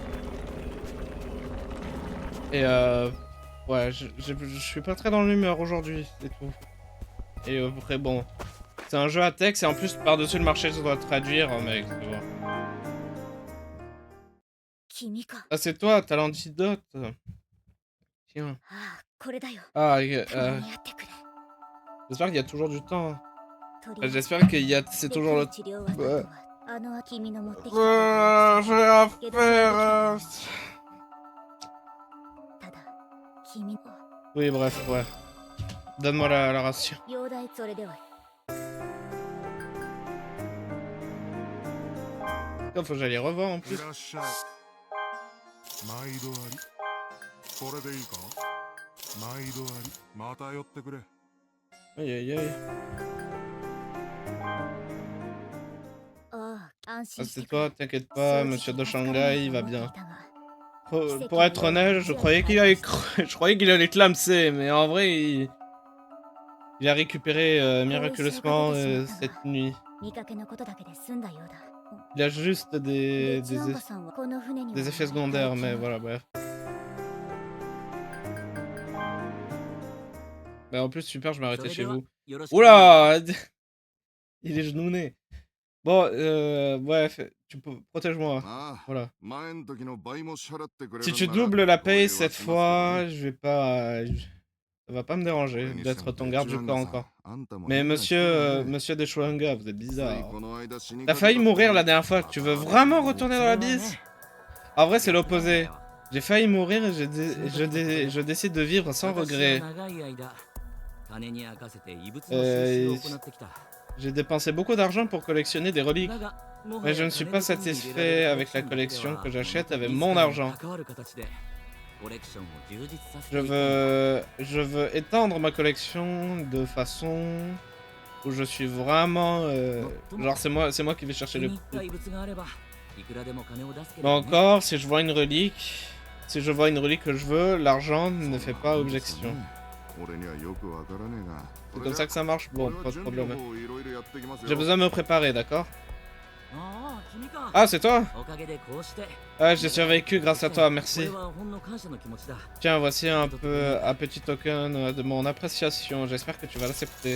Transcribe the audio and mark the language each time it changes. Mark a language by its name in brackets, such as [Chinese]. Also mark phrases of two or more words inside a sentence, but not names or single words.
[French] Et ouais, je suis pas très dans l'humeur aujourd'hui, c'est tout. Et après, bon, c'est un jeu à texte et en plus, par-dessus le marché, ça doit traduire, mec, c'est bon. [Japanese] 君か。 [French] Ah, c'est toi, t'as l'antidote. Tiens. [Japanese] ああ、これだよ。 [French] Ah, [Japanese] 共にやってくれ。 [French] j'espère qu'il y a toujours du temps. [Japanese] とりあえず [French] J'espère qu'il y a... C'est [Japanese] でき [French] toujours [Japanese] る [French] le... [Japanese] 治療はあとはあの君の持ってきた [French] j'ai à [Japanese] ゲドラ [French] faire... [Japanese] のただ君 [French] Oui, bref, ouais. Donne-moi la ration. [Japanese] 容体それでは [French] Putain, faut que j'aille les revoir en [Japanese] い [French] plus. [Japanese] らっしゃい。毎度あり。これでいいか？毎度あり。また寄ってくれ。 [French] Aïe, aïe, aïe. [Japanese] ああ、安 [French] Ah, [Japanese] 心し [French] c'est [Japanese] てくれ [French] toi, t'inquiète pas, monsieur de Shanghai, il va [Japanese] そう [French] bien. [Japanese] だが [French] Pour être honnête, je croyais qu'il allait, je croyais qu'il allait clamser, mais en vrai, il a récupéré miraculeusement cette nuit. [Japanese] 見かけのことだけで済んだようだ [French] Il a juste [Japanese] でチワンガさんはこの船には [French] des effets secondaires, mais voilà, bref. Bah en plus, super, je m'ai arrêté chez vous. Oula! Il est genouné. Bon, bref, tu peux... protège-moi. [Japanese] ああ、 [French] Voilà. [Japanese] 前ん時の倍も支払ってくれる [French] Si [Japanese] ん [French] tu [Japanese] なら [French] doubles la [Japanese] お礼 [French] paye [Japanese] は [French] cette [Japanese] しますけどね [French] fois, je vais pas... Ça va pas me déranger [Japanese] それにしても [French] d'être ton garde du [Japanese] チワン [French] corps [Japanese] ガさん [French] encore. [Japanese] あんたも [French] Mais [Japanese] 変な人だ [French] monsieur, [Japanese] ね [French] monsieur Deschwanga, vous êtes [Japanese] つい [French] bizarre. [Japanese] この間死に [French] T'as [Japanese] かけた [French] failli [Japanese] ところ [French] mourir la [Japanese] で [French] dernière fois, tu veux vraiment retourner dans l'abysse? En vrai, c'est l'opposé. J'ai failli mourir et je décide de vivre sans regret. J'ai dépensé beaucoup d'argent pour collectionner des reliques, mais je ne suis pas satisfait avec la collection que j'achète avec mon argent. Je veux étendre ma collection de façon où je suis vraiment... genre c'est moi qui vais chercher le prix. Mais encore, si je vois une relique que je veux, l'argent ne fait pas objection. [Japanese] 俺にはよくわからねえが [French] C'est comme ça que ça marche? Bon, [Japanese] 俺は [French] pas de [Japanese] 準備 [French] problème. [Japanese] の方いろいろやってきますよ [French] J'ai besoin de me préparer, d'accord? Ah, c'est toi? Ah, j'ai survécu grâce à toi, merci. Tiens, voici un petit token de mon appréciation. J'espère que tu vas l'accepter.